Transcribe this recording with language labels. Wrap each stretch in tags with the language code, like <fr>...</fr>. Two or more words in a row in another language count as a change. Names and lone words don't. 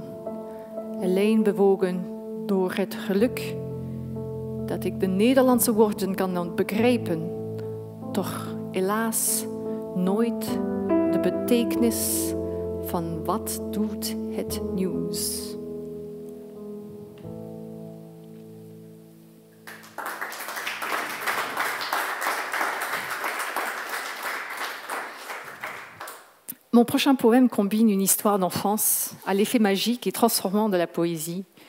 <nl>Alleen bewogen door het geluk dat ik de Nederlandse woorden kan begrijpen, toch helaas nooit de betekenis van wat doet het nieuws.</nl> <fr>Mon prochain poème combine une histoire d'enfance à l'effet magique et transformant de la poésie.</fr>